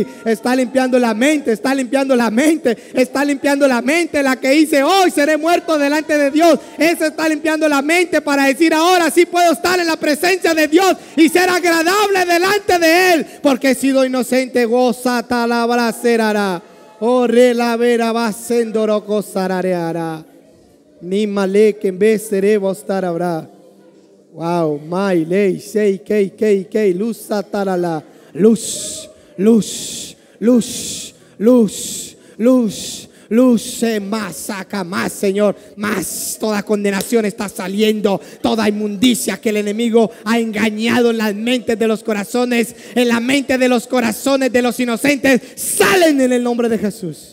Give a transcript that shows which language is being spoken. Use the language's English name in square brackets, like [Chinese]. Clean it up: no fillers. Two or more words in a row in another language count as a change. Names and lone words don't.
[Spanish] Está limpiando la mente, está limpiando la mente, está limpiando la mente. La que dice: hoy seré muerto delante de Dios, esa está limpiando la mente para decir: ahora sí puedo estar en la presencia de Dios y ser agradable delante de Él, porque he sido inocente. Goza talabra será. Oh, relavera va sendoro cosarareara. Ni male que en vez seré bostar habrá. Wow, my ley, sei, kei, luz satarala. Luz, luz, luz, luz, luz, luz, más, saca más, Señor, más. Toda condenación está saliendo, toda inmundicia que el enemigo ha engañado en las mentes de los corazones, en la mente de los corazones de los inocentes, salen en el nombre de Jesús.